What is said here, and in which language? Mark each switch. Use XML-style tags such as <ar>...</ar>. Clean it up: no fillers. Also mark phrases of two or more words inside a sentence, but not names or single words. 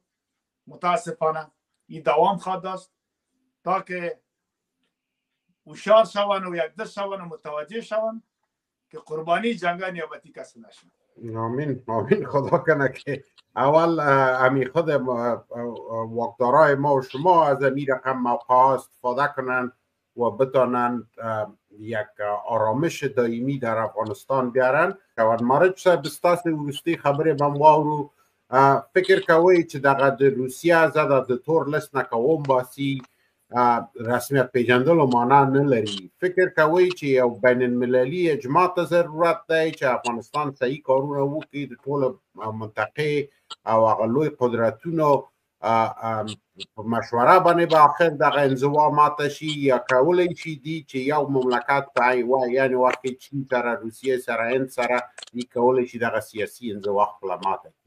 <fa>متاسفانه این دوام خواهد داشت تا که هوشیار شوند و یک دست شوند و متوجه شوند که قربانی جنگ نیابتی کسی نشن. آمین آمین. خدا کنه که اول امی خود واکدارای ما و شما از این رقم موقع استفاده کنند و بتانند یک آرامش دائمی در افغانستان بیارن.</fa> <ps>که مارج صاحب بستاس ورستی خبر من واورو فکر کوي چې دغه روسیا زده د تور لست نه کوم باسي رسمیت پیژندلو معنا نه لري. فکر کوي چې یو بین المللي اجماع ته ضرورت دی چې افغانستان صحیح کارونه وکړي د ټول منطقې او هغه لوی قدرتونو په مشوره باندې به آخر دغه انزوا ماته شي، یا کولی شي دي چې یو مملکت یعنې واقع چین سره، روسیې سره، هند سره دي کولی شي دغه سیاسي انزوا خپله ماته کړي.</ps>